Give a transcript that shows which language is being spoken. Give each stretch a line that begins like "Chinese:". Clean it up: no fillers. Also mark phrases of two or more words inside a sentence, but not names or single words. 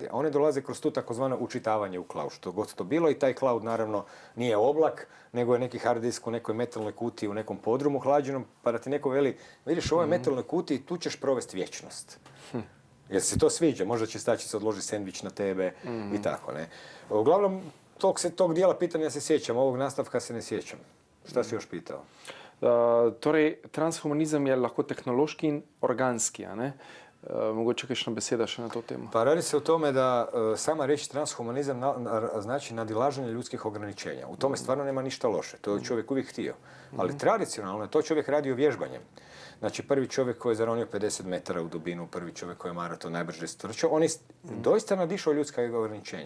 Croatian: A one dolaze kroz tu takozvano učitavanje u cloud, što god to bilo, i taj cloud naravno nije oblak, nego je neki hard disk u nekoj metalnoj kutiji, u nekom podrumu hlađenom, pa da ti neko veli, vidiš, u ovoj metalnoj kutiji tu ćeš provesti vječnost. Jer se to sviđa, možda će stačica odloži sendvič na tebe i tako, ne. Uglavnom, tog dijela pitanja se sjećam, ovog nastavka se ne sjećam. Šta si još pitao?
Slovenian: Torej, transhumanizem je lahko tehnološki in organski, a ne? Mogoče kakšna beseda še na to temo?
Croatian: Pa radi se o tome da sama reći transhumanizam znači nadilaženje ljudskih ograničenja. U tome stvarno nema ništa loše. To je čovjek uvijek htio. Ali tradicionalno je to čovjek radio vježbanjem. Znači, prvi čovjek koji je zaronio 50 metara u dubinu, prvi čovjek koji je maraton najbrže strčao, on je doista nadišao ljudska ograničenja.